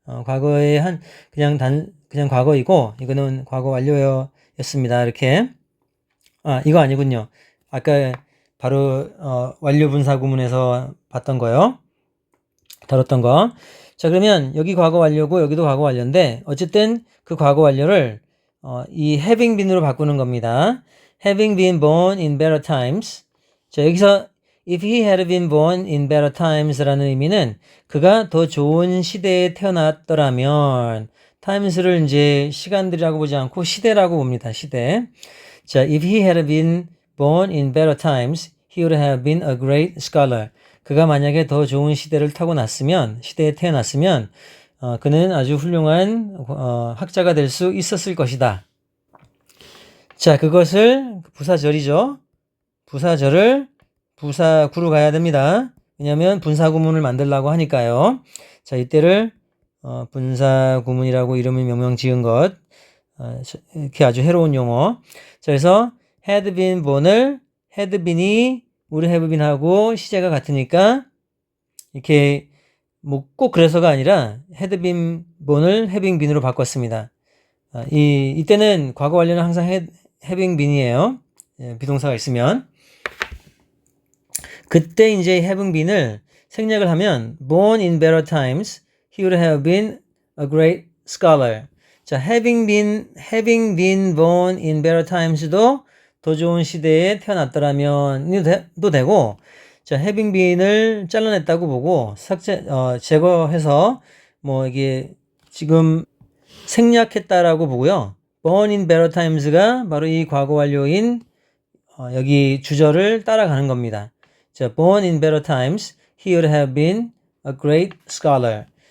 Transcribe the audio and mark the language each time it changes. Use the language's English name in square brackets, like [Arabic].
[Korean] 과거에 그냥 과거이고, 이거는 과거 완료였습니다. 이렇게. 이거 아니군요. 아까 바로, 완료 분사 구문에서 봤던 거요. 다뤘던 거. 자, 그러면 여기 과거 완료고 여기도 과거 완료인데, 어쨌든 그 과거 완료를, 이 having been으로 바꾸는 겁니다. [English] having been born in better times. [Korean] 자, 여기서 [English] if he had been born in better times [Korean] 라는 의미는 그가 더 좋은 시대에 태어났더라면 times를 이제 시간들이라고 보지 않고 시대라고 봅니다. 시대. [English] 자, if he had been born in better times, he would have been a great scholar. [Korean] 그가 만약에 더 좋은 시대에 태어났으면 그는 아주 훌륭한 학자가 될 수 있었을 것이다. 자, 그것을 부사절이죠. 부사절을 부사구로 가야 됩니다. 왜냐하면 분사구문을 만들려고 하니까요. 자, 이때를 분사구문이라고 이름을 명명 지은 것. 이렇게 아주 해로운 용어. 자, 그래서 had been born을 had been이 would have been 하고 시제가 같으니까 이렇게 뭐 꼭 그래서가 아니라 had been born을 having been으로 바꿨습니다. 이때는 과거 완료는 항상 having been이에요. 비동사가 있으면. 그때 이제 [English] having been을 [Korean] 생략을 하면 [English] born in better times, he would have been a great scholar. [Korean] 자, [English] having been born in better times [Korean] 도 더 좋은 시대에 태어났더라면도 되고, 자, having been을 잘라냈다고 보고 제거해서 뭐 이게 지금 생략했다라고 보고요. [English] born in better times [Korean] 가 바로 이 과거 완료인 여기 주절을 따라가는 겁니다. [English] 자, born in better times, he would have been a great scholar.